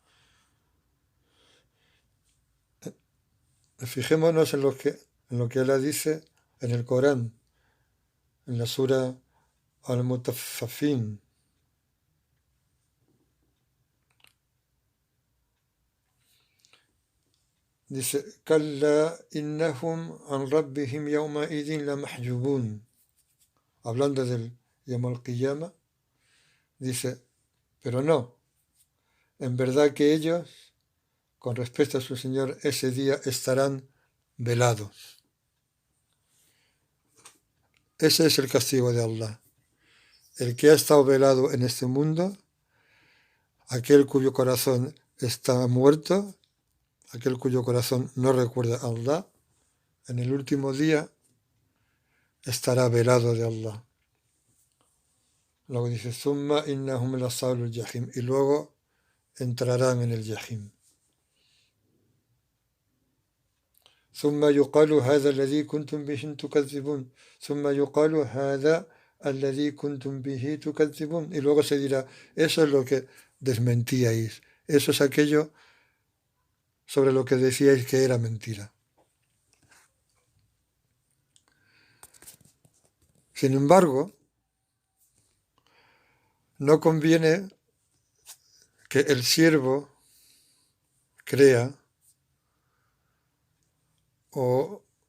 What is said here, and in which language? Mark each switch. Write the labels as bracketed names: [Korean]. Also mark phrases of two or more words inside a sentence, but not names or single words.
[Spanish] Fijémonos en lo que Allah dice en el Corán, en la sura Al-Mutaffifin. Dice, [Arabic] كلا إنهم عن ربهم يومئذ لمحجوبون. [Spanish] Hablando del [Arabic] يوم القيامة, [Spanish] dice, pero no, en verdad que ellos, con respecto a su Señor, ese día estarán velados. Ese es el castigo de Allah. El que ha estado velado en este mundo, aquel cuyo corazón está muerto, aquel cuyo corazón no recuerda a Allah, en el último día estará velado de Allah. Luego dice, [Arabic] ثم إنهم لصالو الجحيم, [Spanish] y luego entrarán en el yahim. [Arabic] ثم يقال هذا الذي كنتم به تكذبون ثم يقال هذا الذي كنتم به تكذبون, [Spanish] y luego se dirá, eso es lo que desmentíais, eso es aquello sobre lo que decíais que era mentira. Sin embargo, no conviene que el siervo crea o